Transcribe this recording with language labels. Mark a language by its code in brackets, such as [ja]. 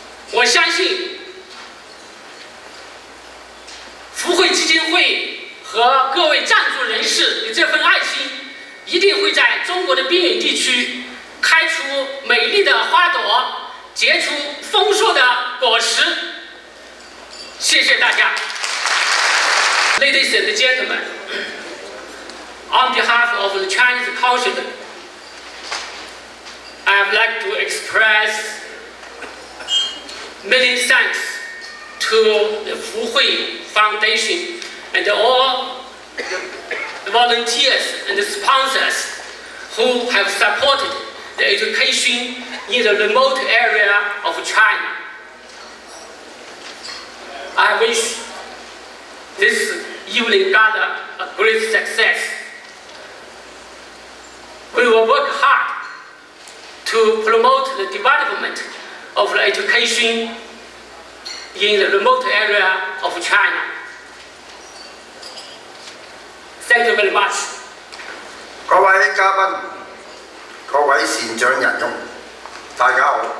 [zh] 我相信福慧基金会和各位赞助人士的这份爱心，一定会在中国的边远地区开出美丽的花朵，结出丰硕的果实。谢谢大家。 [en] Ladies and gentlemen, on behalf of the Chinese Consulate, I would like to express many thanks to the Fuhui Foundation and all the volunteers and the sponsors who have supported the education in the remote area of China. I wish this evening gala a great success. We will work hard to promote the development of the education in the remote area of China. Thank you very much. [zh] 各位嘉賓、各位善長仁翁，大家好！